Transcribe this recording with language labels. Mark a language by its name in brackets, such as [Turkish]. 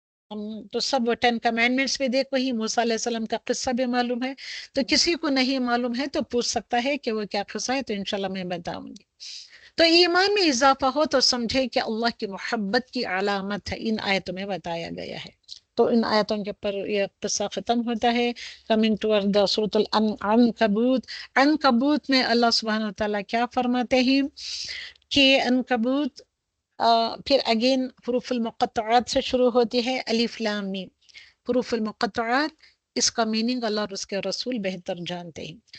[Urdu] ہم تو سب 10 کمانڈمنٹس بھی دیکھو ہی، موسیٰ علیہ السلام کا قصہ بھی معلوم ہے. تو کسی کو نہیں معلوم ہے تو پوچھ سکتا ہے کہ وہ کیا قصہ ہے، تو انشاءاللہ میں بتاؤں گی. تو ایمان میں اضافہ ہو تو سمجھے کہ اللہ کی محبت کی علامت ہے، ان آیتوں میں بتایا گیا ہے. تو ان آیتوں کے پر یہ قصہ ختم ہوتا ہے. [English] Coming toward the سورۃ العنکبوت. [Urdu] عنکبوت میں اللہ سبحانہ و تعالیٰ کیا فرماتے ہیں کہ عنکبوت پھر اگین حروف المقطعات سے شروع ہوتی ہے، الف لام میم. حروف المقطعات، اس کا میننگ اللہ اور اس کے رسول بہتر جانتے ہیں.